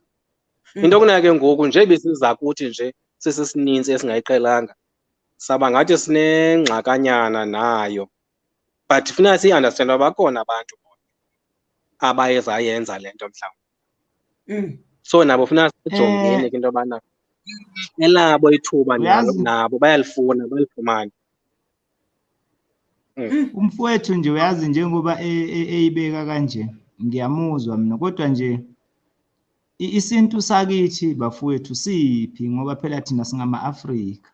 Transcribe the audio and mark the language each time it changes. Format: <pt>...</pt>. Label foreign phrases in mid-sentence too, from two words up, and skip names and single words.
<xh>Into kunayo ke ngoku nje besiza kuthi nje sisininzi esingayiqhelanga saba ngathi sinengxakanyana nayo but funeka siyi-understand uba bakhona abantu abayezayenza le nto mhlawumbi. So nabo funeka sijongeni ke into yobana elabo ithuba nabo balifumane.</xh> <zu>Umfowethu nje uyazi njengoba eyibeka kanje ngiyamuzwa mina kodwa nje isintu sakithi bafowethu siphi ngoba phela thina singama-Afrika.</zu>